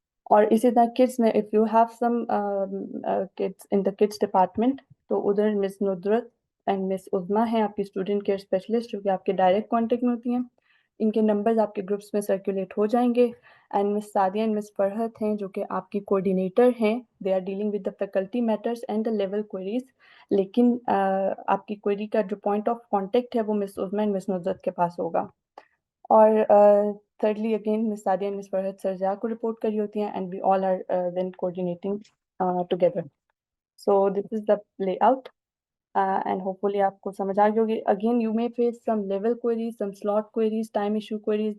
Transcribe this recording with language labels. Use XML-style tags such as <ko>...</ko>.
<ur>اور اسی طرح کڈس میں</ur> <en>if you have some kids in the kids department</en> <ur>تو ادھر مس ندرت اینڈ مس عظمیٰ ہیں آپ کی اسٹوڈنٹ کیئر اسپیشلسٹ جو کہ آپ کے ڈائریکٹ کانٹیکٹ میں ہوتی ہیں. ان کے نمبرز آپ کے گروپس میں سرکولیٹ ہو جائیں گے. اینڈ مس سعدیہ اینڈ مس فرحت ہیں جو کہ آپ کی کوآرڈینیٹر ہیں.</ur> <en>They are dealing with the faculty matters and the level queries.</en> <ur>لیکن آپ کی کوئری کا جو پوائنٹ آف کانٹیکٹ ہے وہ مس عظمیٰ اینڈ مس ندرت کے پاس ہوگا. اور</ur> <en>thirdly again Miss Sadia and Miss Farhat sir Zia</en> <ur>کو رپورٹ کری ہوتی ہیں</ur> <en>and we all are then coordinating together. So this is the layout and hopefully</en> <ur>آپ کو سمجھ آ گئی ہوگی.</ur> <en>Again you may face some level queries, some slot queries, time issue queries.</en>